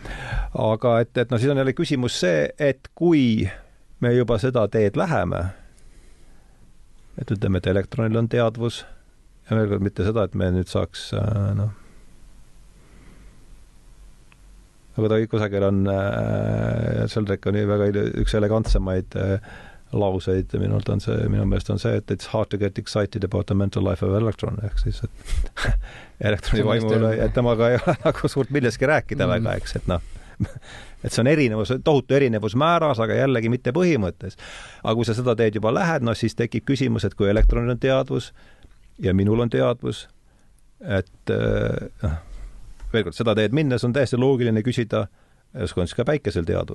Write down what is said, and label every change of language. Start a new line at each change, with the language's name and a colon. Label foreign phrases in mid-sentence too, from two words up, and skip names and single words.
Estonian: Aga siis on jälle küsimus see, et kui me juba seda teed läheme, et ütleme, et elektronil on teadvus ja veel kord mitte seda, et me nüüd saaks aga ta kusagil on Sheldrake on väga üks elegantsemaid lauseid minu meelest on see, et
English: it's hard to get excited about the mental life of electron,
Estonian: ehk siis, et elektroni vaimul, et temaga ei ole nagu suurt milleski rääkida väga, eks, et et see on erinevus, tohutu erinevus määras, aga jällegi mitte põhimõttes. Aga kui sa seda teed juba lähed, siis tekib küsimus, et kui elektronil on teadvus ja minul on teadvus, et veel kord, seda teed minnes on täiesti loogiline küsida, on ka päikesel teadvus.